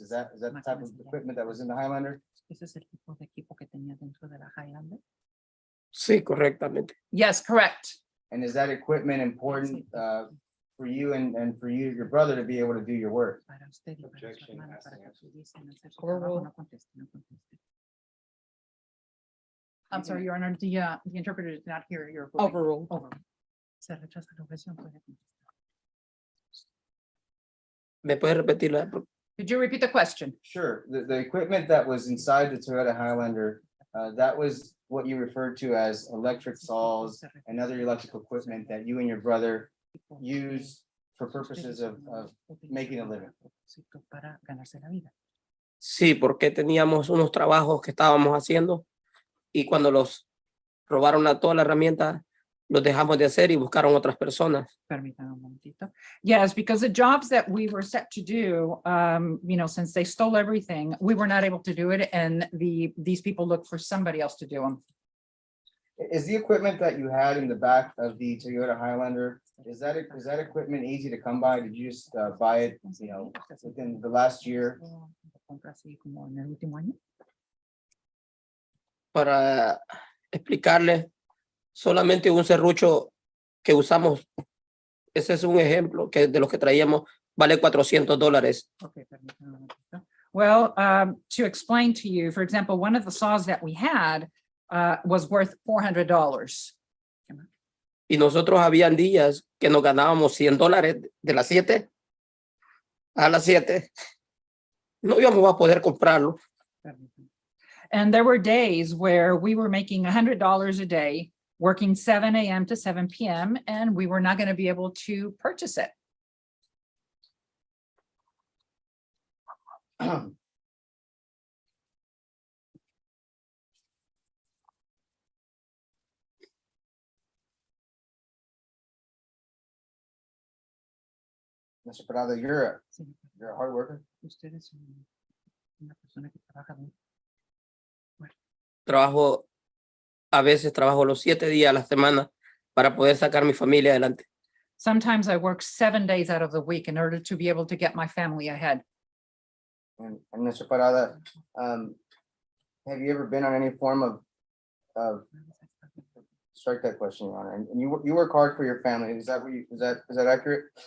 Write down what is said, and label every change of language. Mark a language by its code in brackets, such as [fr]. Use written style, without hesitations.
[en] Is that the type of equipment that was in the Highlander? [es] ¿Ese es el tipo de equipo que tenía dentro de la Highlander? Sí, correctamente. [en] Yes, correct. And is that equipment important for you and for your brother to be able to do your work? [es] Para usted y para su [en] Objection, [es] hermano, [en] asking [es] para que pudiesen hacer su [en] Overrule. [es] trabajo. No conteste, no conteste. [en] I'm sorry, Your Honor, the interpreter did not hear your. ruling. Overruled. Overruled. [es] Se rechaza la objeción, puede contestar. ¿Me puedes repetir la? [en] Could you repeat the question? Sure, the equipment that was inside the Toyota Highlander, that was what you referred to as electric saws and other electrical equipment that you and your brother use for purposes of making a living. [es] Para ganarse la vida. Sí, porque teníamos unos trabajos que estábamos haciendo y cuando los robaron toda la herramienta, los dejamos de hacer y buscaron otras personas. Permítame un momentito. [en] Yes, because the jobs that we were set to do, you know, since they stole everything, we were not able to do it, and these people looked for somebody else to do them. Is the equipment that you had in the back of the Toyota Highlander, is that equipment easy to come by? Did you just buy it, you know, within the last year? [es] Así como en el último año. Para explicarles, solamente un serrucho que usamos, ese es un ejemplo que de los que traíamos, vale $400. Okay, permítame un momentito. [en] Well, to explain to you, for example, one of the saws that we had was worth $400. [es] Y nosotros habían días que nos ganábamos $100 de las 7 a las 7. No íbamos a poder comprarlo. [en] And there were days where we were making $100 a day working 7 a.m. to 7 p.m. and we were not going to be able to purchase it. Mr. Parada, you're a hard worker. [es] Trabajo, a veces trabajo los 7 días a la semana para poder sacar mi familia adelante. [en] Sometimes I work 7 days out of the week in order to be able to get my family ahead. And Mr. Parada, have you ever been on any form of, strike that question, Your Honor, and you work hard for your family, is that what you, is that accurate?